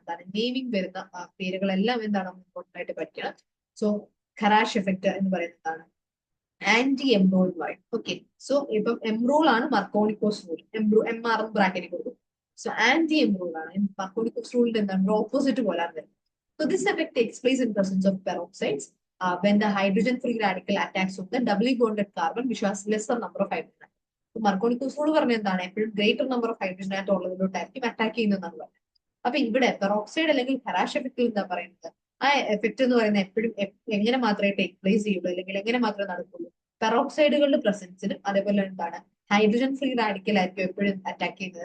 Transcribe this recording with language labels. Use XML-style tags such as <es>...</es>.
<ml>എന്താണ് നെയിമിംഗ് വരുന്ന പേരുകളെല്ലാം എന്താണ് ഇമ്പോർട്ടന്റ് ആയിട്ട് പഠിക്കണം. സോ ഖരാഷ് എഫക്ട് എന്ന് പറയുന്നതാണ് ആന്റി എംറോൾ എന്ന് പറയും. ഓക്കെ, സോ ഇപ്പം എംറോൾ ആണ് മർക്കോണിക്കോസ് റൂൾ. MR എന്ന് ബ്രാക്കറ്റിൽ കൊടുക്കും. സോ ആന്റി എംറോൾ ആണ് മർക്കോണിക്കോസ് റൂളിന്റെ എന്താണ് ഓപ്പോസിറ്റ് പോലാണ് വരുന്നത്.</ml> <en>So this effect takes place in presence of peroxides when the hydrogen free radical attacks on the doubly bonded carbon which has lesser number of hydrogen.</en> <ml>മർക്കോണിക്കോസ് rule പറഞ്ഞ എന്താണ്? എപ്പോഴും ഗ്രേറ്റർ നമ്പർ ഓഫ് ഹൈഡ്രജൻ ആയിട്ട് ഉള്ളതിലോട്ടായിരിക്കും attack ചെയ്യുന്നതെന്നാണ് പറയുന്നത്. അപ്പൊ ഇവിടെ peroxide അല്ലെങ്കിൽ ഖരാഷ് effect എന്താ പറയുന്നത്? ആ എഫക്ട് എന്ന് പറയുന്നത് എപ്പോഴും എങ്ങനെ മാത്രമേ ടേക്ക് പ്ലേസ് ചെയ്യുള്ളൂ, അല്ലെങ്കിൽ എങ്ങനെ മാത്രമേ നടക്കുള്ളൂ? പെറോക്സൈഡുകളുടെ പ്രസൻസിനും അതേപോലെ എന്താണ് ഹൈഡ്രജൻ ഫ്രീ റാഡിക്കൽ ആയിരിക്കും എപ്പോഴും അറ്റാക്ക് ചെയ്യുന്നത്.</ml>